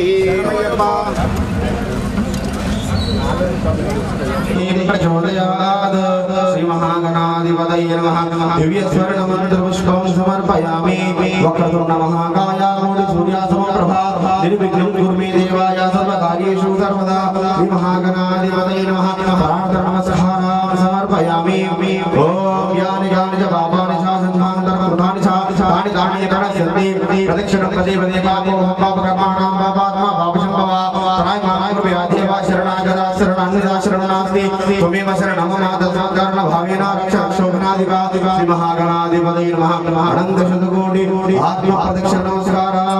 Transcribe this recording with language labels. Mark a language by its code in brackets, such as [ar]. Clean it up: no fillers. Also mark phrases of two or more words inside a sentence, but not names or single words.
[sa] प्रचोदयात् श्री महागणाधिपतये नमः दिव्यस्वर्णमन्त्रपुष्पं समर्पयामि वक्रतुण्डमहाकाय सूर्यासमप्रभा निर्विघ्नं कुरु मे देवाय सर्वकार्येषु सर्वदा श्री महागणाधिपतये नमः प्रार्थनानमस्कारान् समर्पयामि ओम यानि यानि च पापानि च संघान्तरकृतानि च तानि तानि प्रणश्यन्ति ప్రదక్షిణం పదే పదే పాపో పాపకర్మాణం పాపాత్మ పాపశంభవ తరాయ మాయ కృపయా దేవా శరణాగతా శరణాన్నిదా శరణాస్తి త్వమేవ శరణం మమ తస్మాత్కారణ భావేన రక్ష శోభనాధిపా శ్రీ మహాగణాధిపతయే నమః అనంత శతకోటి ఆత్మ ప్రదక్షిణ నమస్కారం